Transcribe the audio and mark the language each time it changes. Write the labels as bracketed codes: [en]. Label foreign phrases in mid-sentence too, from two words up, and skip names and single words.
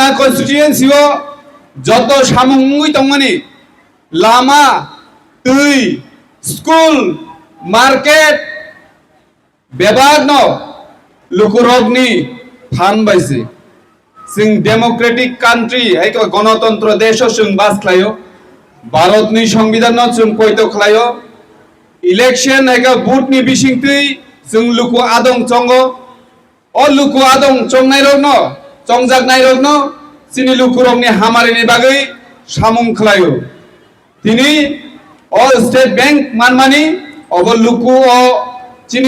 [brx] कन्स्टिट्युएन्सी जत सामुंगुई तंगमानि लामा दै स्कुल मार्केट बेबाग न लुकुरगनि फान बायसे जों [en] democratic country [brx] है [hi] गणतंत्र देश [brx] जों बास खालायो भारतनि संविधान जों कयत खालायो इलेक्शन है बुथनि बिसिंथै जों लुकु आदं चंगो ओ लुकु आदं चंगनाय रगनो चंगजागनाय रगनो सिनि लुकु रगनि हामारिनि बागै सामुं खालायो तिनि ओ स्टेट बैंक मानमानि अब लुकु ओ चिनि